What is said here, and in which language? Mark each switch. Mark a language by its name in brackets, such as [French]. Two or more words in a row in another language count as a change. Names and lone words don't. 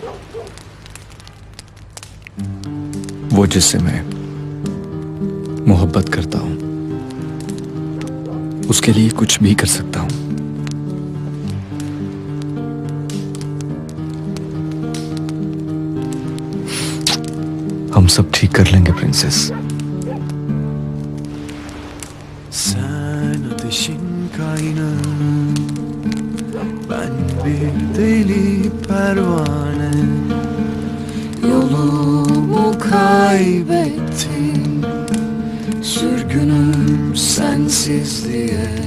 [Hindi] वो जिससे मैं मोहब्बत करता हूं उसके लिए कुछ भी कर सकता हूं। हम सब ठीक कर leenge प्रिंसेस। [Turkish] Sen ateşin kaynağı, ben bir deli pervane. Yolumu kaybettim, sürgünüm sensizliğe.